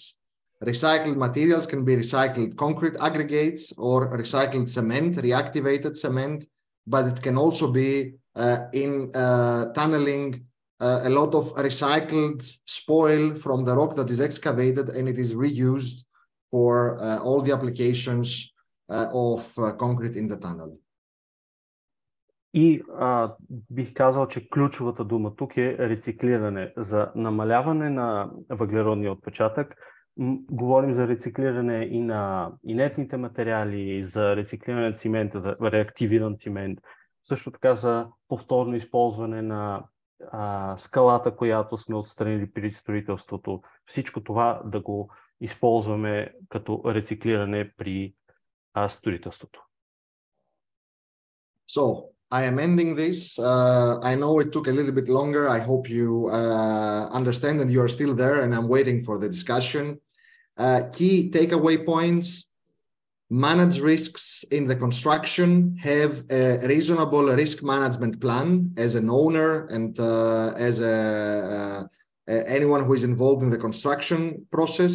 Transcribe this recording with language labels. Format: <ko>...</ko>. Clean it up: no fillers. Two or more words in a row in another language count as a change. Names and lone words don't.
<en>Recycled materials can be recycled concrete aggregates or recycled cement, reactivated cement, but it can also be in tunneling a lot of recycled spoil from the rock that is excavated, and it is reused for all the applications of concrete in the tunnel.</en> <bg>И бих казал, че ключовата дума тук е рециклиране. За намаляване на въглеродния отпечатък говорим за рециклиране и на инертните материали, за рециклиране на цимента, за реактивиран цимент, също така за повторно използване на скалата, която сме отстранили при строителството. Всичко това да го използваме като рециклиране при строителството.</bg> <en>So, I am ending this. I know it took a little bit longer. I hope you understand and you are still there and I'm waiting for the discussion. Key takeaway points: manage risks in the construction, have a reasonable risk management plan as an owner and as anyone who is involved in the construction process.</en>